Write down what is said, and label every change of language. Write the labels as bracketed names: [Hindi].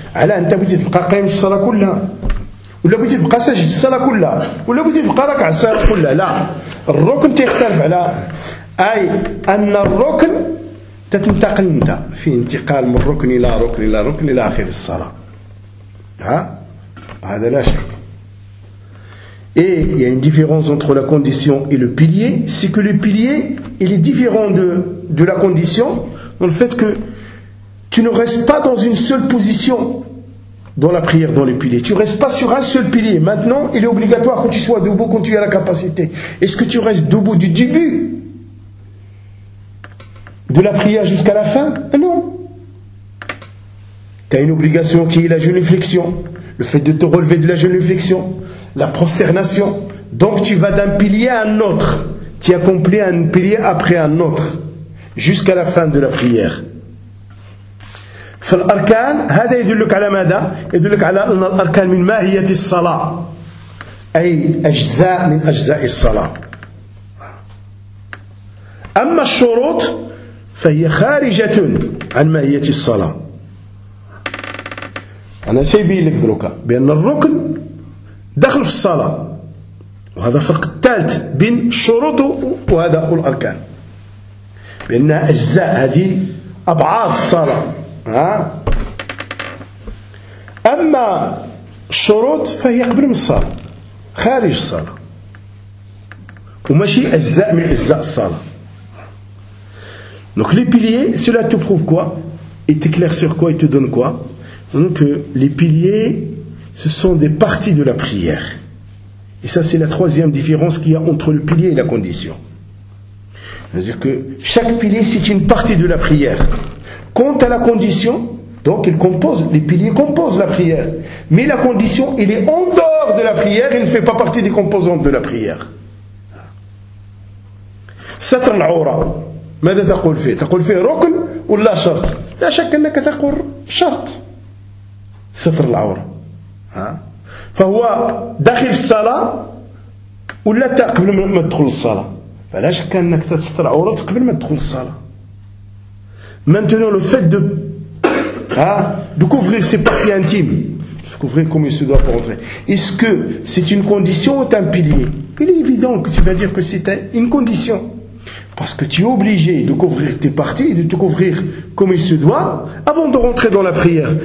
[Arabic] على أنت بغيتي تبقى قائم في الصلاة كلها ولا بغيتي تبقى ساجد في الصلاة كلها ولا بغيتي تبقى راكع في الصلاة كلها. لا، الركن تختلف على أي أن الركن تتنتقل انت في انتقال من ركن الى ركن الى ركن الى اخر الصلاه. ها هذا لا شك. [French] Et il y a une différence entre la condition et le pilier, c'est que le pilier il est différent de la condition dans le fait que tu ne restes pas dans une seule position dans la prière dans le pilier. Tu ne restes pas sur un seul pilier. Maintenant, il est obligatoire que tu sois debout quand tu as la capacité. Est-ce que tu restes debout du début de la prière jusqu'à la fin? Non. Tu as une obligation qui est la génuflexion, le fait de te relever de la génuflexion, la prosternation. Donc tu vas d'un pilier à un autre, tu accomplis un pilier après un autre, jusqu'à la fin de la prière. فالأركان هذا يدلك على ماذا؟ يدلك على أن الأركان من ماهية الصلاة، أي أجزاء من أجزاء الصلاة. أما الشروط فهي خارجة عن ماهية الصلاة. أنا سيبين لك دروكا بأن الركن دخل في الصلاة، وهذا فرق الثالث بين شروطه وهذا الأركان، بأنها أجزاء، هذه أبعاد الصلاة. أما الشروط فهي قبل من الصلاة، خارج الصلاة، وماشي أجزاء من أجزاء الصلاة. Donc les piliers, cela te prouve quoi? Et t'éclaire sur quoi? Et te donne quoi? Donc les piliers, ce sont des parties de la prière. Et ça, c'est la troisième différence qu'il y a entre le pilier et la condition. C'est-à-dire que chaque pilier, c'est une partie de la prière. Quant à la condition, donc il compose, les piliers composent la prière. Mais la condition, il est en dehors de la prière, il ne fait pas partie des composantes de la prière. [Arabic] Satr al-Aura. ماذا تقول فيه؟ تقول فيه ركن ولا شرط؟ لا شك أنك تقول شرط ستر العورة. فهو داخل الصلاة ولا قبل ما تدخل الصلاة؟ فلا شك أنك تستر العورة قبل ما تدخل الصلاة. [French] maintenant le fait de couvrir ses parties intimes, couvrir comme il se doit pour entrer. Est-ce que c'est une condition ou un pilier? Il est évident que tu vas dire que c'est une condition. Parce que tu es obligé de couvrir tes parties, de te couvrir comme il se doit, avant de rentrer dans la prière.